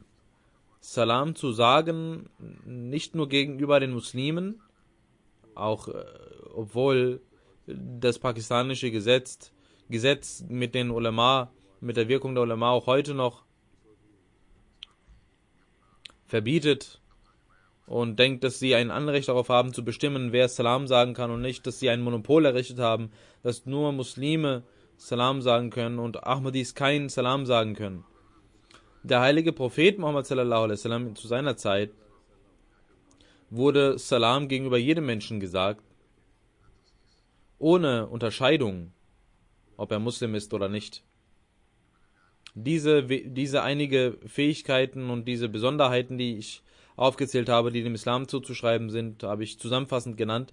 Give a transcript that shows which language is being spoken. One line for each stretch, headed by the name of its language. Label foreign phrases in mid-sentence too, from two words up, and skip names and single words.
German: Salam zu sagen, nicht nur gegenüber den Muslimen, auch obwohl das pakistanische Gesetz mit den Ulema, mit der Wirkung der Ulema auch heute noch verbietet und denkt, dass sie ein Anrecht darauf haben zu bestimmen, wer Salam sagen kann und nicht, dass sie ein Monopol errichtet haben, dass nur Muslime Salam sagen können und Ahmadis kein Salam sagen können. Der heilige Prophet Muhammad
Arabic: صلى الله عليه وسلم
German: zu seiner Zeit wurde Salam gegenüber jedem Menschen gesagt, ohne Unterscheidung, ob er Muslim ist oder nicht. Diese einige Fähigkeiten und diese Besonderheiten, die ich aufgezählt habe, die dem Islam zuzuschreiben sind, habe ich zusammenfassend genannt.